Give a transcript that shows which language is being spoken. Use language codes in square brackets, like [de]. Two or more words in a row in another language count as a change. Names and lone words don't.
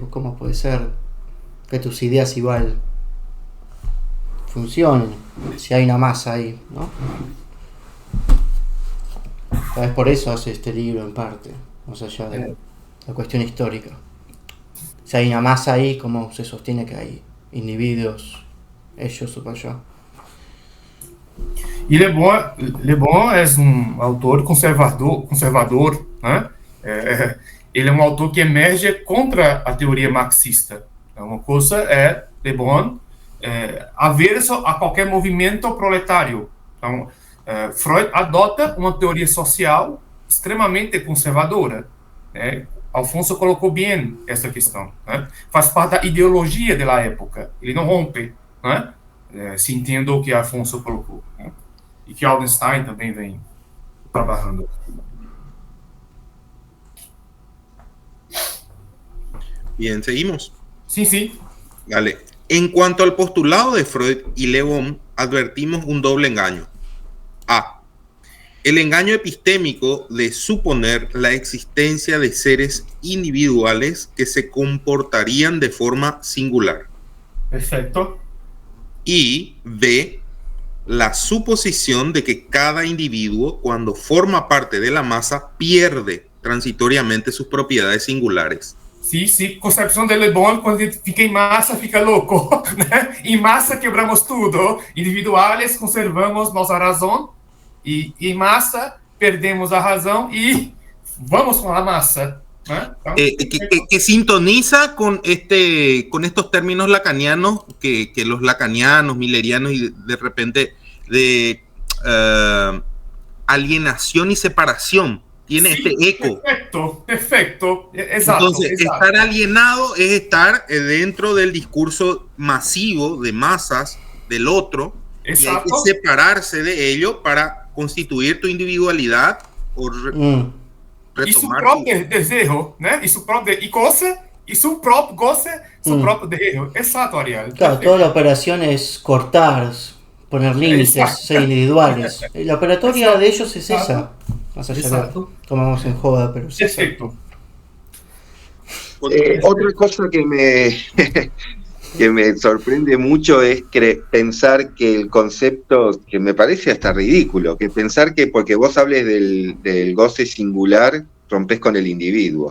[es] ¿Cómo puede ser que tus ideas igual funcionen si hay una masa ahí, ¿no? Tal vez por eso hace este libro en parte, más allá de la cuestión histórica. Si hay una masa ahí, ¿cómo se sostiene que hay individuos, ellos o yo? [pt] E Le Bon é autor conservador, né? Ele é autor que emerge contra a teoria marxista. Uma coisa é Le Bon averso a qualquer movimento proletário. Então, Freud adota uma teoria social extremamente conservadora, né? Alfonso colocou bem essa questão, né? Faz parte da ideologia da época. Ele não rompe, né? Se entenda o que Alfonso colocou, né? E que Aldenstein também vem trabalhando. [es] Bien, seguimos. Sí. Vale. En cuanto al postulado de Freud y Le Bon, advertimos un doble engaño. A. El engaño epistémico de suponer la existencia de seres individuales que se comportarían de forma singular. Perfecto. Y B. La suposición de que cada individuo, cuando forma parte de la masa, pierde transitoriamente sus propiedades singulares. Sí, [pt] concepção de Le Bon, quando ele fica em massa, fica louco, né? Em massa quebramos tudo, individuais conservamos nossa razão, e em massa perdemos a razão e vamos com a massa, né? Então, [es] que sintoniza con estos términos lacanianos que los lacanianos, millerianos y de repente de alienación y separación tiene este eco. Perfecto, exacto. Entonces, estar alienado es estar dentro del discurso masivo de masas del otro, exacto. Y hay que separarse de ello para constituir tu individualidad o retomar [pt] e su próprio desejo, né? E su próprio e coisa [es] y su propio goce, su propio deseo. Exacto, [pt] Ariel. [es] Claro, toda la operación es cortar, poner límites, Exacto. ser individuales. La operatoria Exacto. de ellos es esa. Más allá de Exacto. tomamos en joda, pero es eso. Perfecto. Otra cosa que que me sorprende mucho es pensar que el concepto, que me parece hasta ridículo, que pensar que porque vos hables del goce singular, rompes con el individuo.